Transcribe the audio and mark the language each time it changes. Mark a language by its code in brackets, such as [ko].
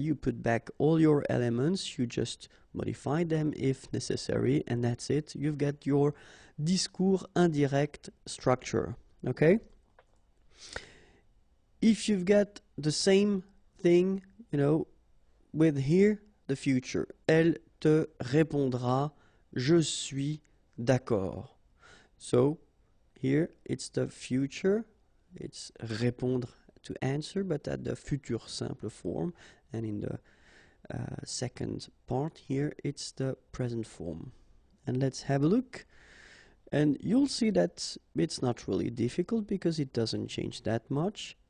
[en] You put back all your elements, you just modify them if necessary, and that's it. You've got your discours indirect structure. Okay? If you've got the same thing, you know, with here, the future. [fr] Elle te répondra, je suis d'accord. [en] So here it's the future, it's répondre to answer, but at the futur simple form, and in the second part here it's the present form. And let's have a look, and you'll see that it's not really difficult because it doesn't change that much.